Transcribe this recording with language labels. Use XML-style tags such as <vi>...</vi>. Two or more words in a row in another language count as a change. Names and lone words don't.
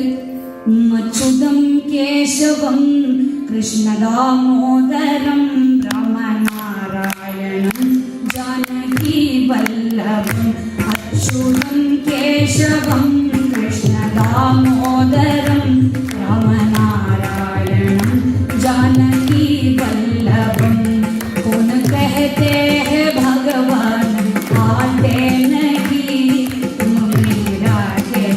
<sa>अच्युतं केशवं कृष्ण दामोदरं रामनारायणं जानकी वल्लभं. अच्युतं केशवं कृष्ण दामोदरं रामनारायणं जानकी वल्लभं.</sa> <hi>कौन कहते हैं भगवान आते नहीं, तुम मेरा</hi>